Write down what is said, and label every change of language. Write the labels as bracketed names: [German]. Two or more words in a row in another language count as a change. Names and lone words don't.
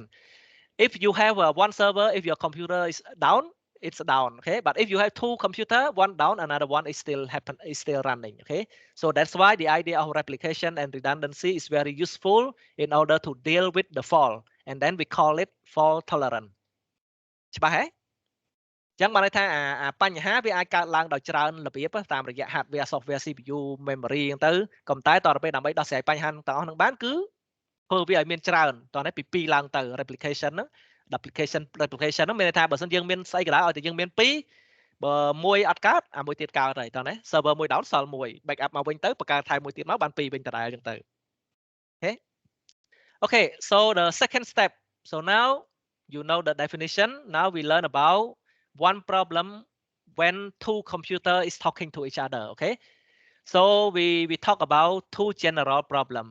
[English] If you have one server, if your computer is down, it's down. Okay, but if you have two computers, one down, another one is still running. Okay, so that's why the idea of replication and redundancy is very useful in order to deal with the fault, and then we call it fault tolerant. [Khmer] ច្បាស់ហ៎ ចឹងបានន័យថាបញ្ហាវាអាចកើតឡើងដោយច្រើនរបៀបតាមរយៈ [English] hardware software CPU memory [Khmer] ហ្នឹងទៅក៏តែ តទៅពេលដើម្បីដោះស្រាយបញ្ហាទាំងអស់ហ្នឹងបានគឺធ្វើវាឲ្យមានច្រើនតនេះពី2ឡើងទៅ replication ហ្នឹង replication ហ្នឹងមានន័យថាបើសិនយើងមានស្អីក៏ដោយឲ្យតែយើងមាន2បើមួយអត់កើតអាមួយទៀតកើតហើយតនេះ server មួយ down សល់មួយ backup មកវិញទៅបង្កើតថែមមួយទៀតមកបាន2វិញដដែលចឹងទៅ [English] Okay, so the second step, so now you know the definition. Now we learn about one problem when two computers is talking to each other. Okay, so we talk about two general problems.